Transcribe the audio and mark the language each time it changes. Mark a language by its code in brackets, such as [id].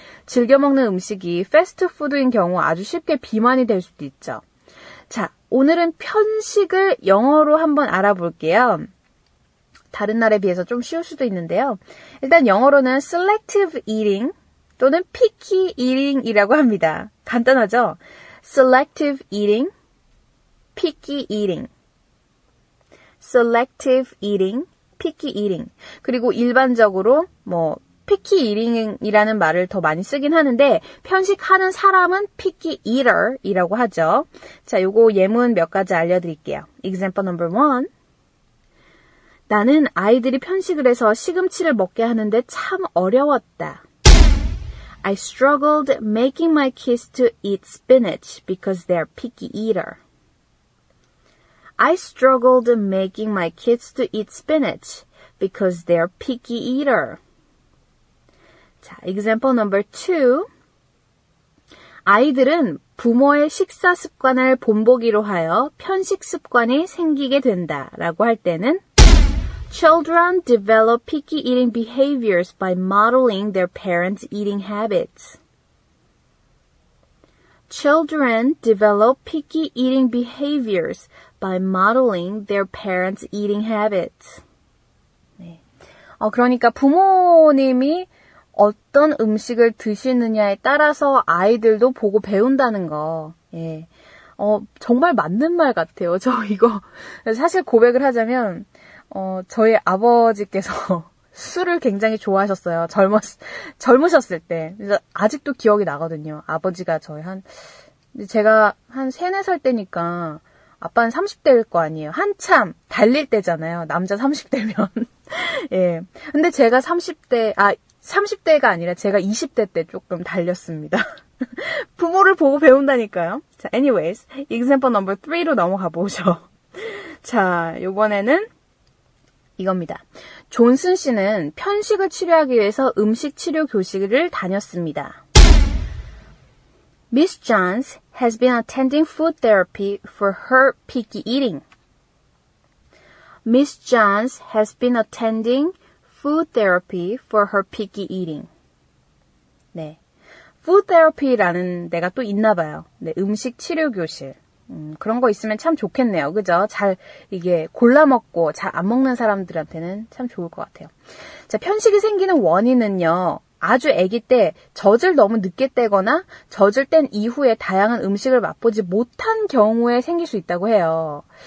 [ko] 즐겨 먹는 음식이 패스트푸드인 경우 아주 쉽게 비만이 될 수도 있죠. 자, 오늘은 편식을 영어로 한번 알아볼게요. 다른 날에 비해서 좀 쉬울 수도 있는데요. 일단 영어로는 selective eating 또는 picky eating이라고 합니다. 간단하죠? [en] selective eating, picky eating. selective eating, picky eating. [ko] 그리고 일반적으로 picky eating이라는 말을 더 많이 쓰긴 하는데 편식하는 사람은 picky eater이라고 하죠. 자, 요거 예문 몇 가지 알려드릴게요. [en] Example number 1. [ko] 나는 아이들이 편식을 해서 시금치를 먹게 하는데 참 어려웠다. [en] I struggled making my kids to eat spinach because they're picky eater. I struggled making my kids to eat spinach because they're picky eater. 자, example number 2. [ko] 아이들은 부모의 식사 습관을 본보기로 하여 편식 습관이 생기게 된다라고 할 때는 [en] Children develop picky eating behaviors by modeling their parents' eating habits. Children develop picky eating behaviors by modeling their parents' eating habits. [ko] 네. 그러니까 부모님이 어떤 음식을 드시느냐에 따라서 아이들도 보고 배운다는 거. 예. 정말 맞는 말 같아요. 저 이거 사실 고백을 하자면 저희 아버지께서 술을 굉장히 좋아하셨어요. 젊으셨을 때. 그래서 아직도 기억이 나거든요. 아버지가 제가 한 3, 4살 때니까 아빠는 30대일 거 아니에요. 한참 달릴 때잖아요. 남자 30대면. 예. 근데 제가 30대가 아니라 제가 20대 때 조금 달렸습니다. 부모를 보고 배운다니까요. 자, [en] anyways, [ko] example number 3로 넘어가 보죠. 자, 요번에는 이겁니다. 존슨 씨는 편식을 치료하기 위해서 음식 치료 교실을 다녔습니다. [en] Miss Johns has been attending food therapy for her picky eating. Miss Johns has been attending food therapy for her picky eating. [ko] 네. food therapy라는 데가 또 있나 봐요. 네, 음식 치료 교실. 그런 거 있으면 참 좋겠네요. 그죠? 이게 골라 먹고 잘 안 먹는 사람들한테는 참 좋을 것 같아요. 자, 편식이 생기는 원인은요. 아주 아기 때 젖을 너무 늦게 떼거나 젖을 뗀 이후에 다양한 음식을 맛보지 못한 경우에 생길 수 있다고 해요.